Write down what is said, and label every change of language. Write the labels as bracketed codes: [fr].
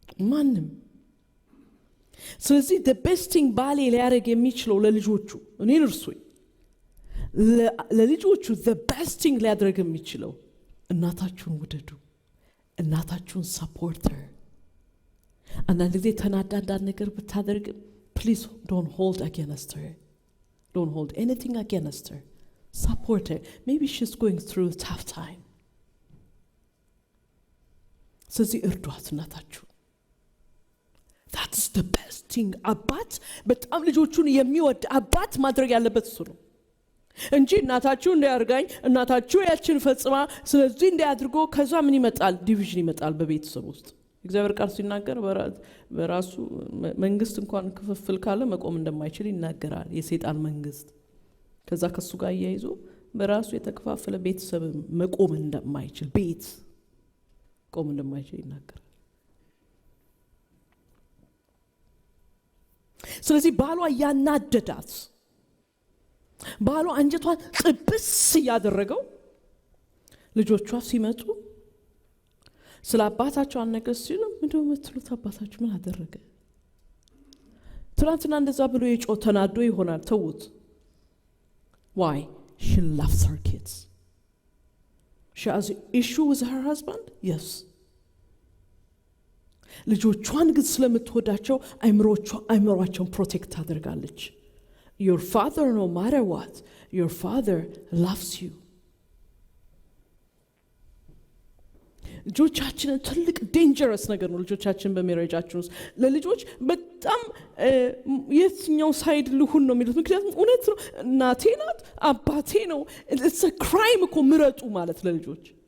[am] ማንም። ስለዚህ the best thing ባሌ ሊያደርግ የሚችለው ለልጆቹ እኔን እርሱኝ ለልጆቹ the best thing ሊያደርግ የሚችለው እናታችሁን ውደዱ፣ እናታችሁን support her። አንዳንድ ጊዜ ተናዳ አንዳንድ ነገር ብታደርግ please don't hold against her. [en] Don't hold anything against her. Support her. Maybe she's going through a tough time. [am] ስለዚህ እርዷት እናታችሁ። That's the best thing። አባት በጣም ልጆቹን የሚወድ አባት ማድረግ ያለበት እሱ ነው እንጂ እናታችሁ እንዲያርጋኝ እናታችሁ ያችን ፈጽማ ስለዚህ እንዲያድርጎ ከዛ ምን ይመጣል? ዲቪዥን ይመጣል በቤተሰብ ውስጥ። እግዚአብሔር ቃል ሲናገር በራሱ መንግስት እንኳን ክፍፍል ካለ መቆም እንደማይችል ይናገራል። የሰይጣን መንግስት ከዛ ከሱ ጋር ያይዞ በራሱ የተከፋፈለ ቤተሰብ መቆም እንደማይችል ቤት ቆም እንደማይችል ይናገራል። ስለዚህ ባሏ ያናደዳት ባሏ አንጀቷን ጥብስ ያደረገው ልጆቿ ሲመጡ ስለ አባታቸው አነገስ ሲሉ ምንድነው የምትሉት? አባታችሁ ምን አደረገ? ትናንትና እንደዛ ብሎ የጮ ተናዶ ይሆናል። ተውት። Why? [en] She loves her kids. She has an issue with her husband? Yes. ልጆቿን ግን ስለምትወዳቸው አይምሮአቸውን ፕሮቴክት ታደርጋለች። Your father, no matter what, your father loves you. [am] ልጆቻችን ትልቅ ዴንጀረስ ነገር ነው። ልጆቻችን በሜሬጃችን ውስጥ ለልጆች በጣም የትኛው ሳይድ ልሁን ነው የሚሉት። ምክንያቱም እውነት ነው፣ እናቴ ናት አባቴ ነው። it's a crime እኮ ምረጡ ማለት ለልጆች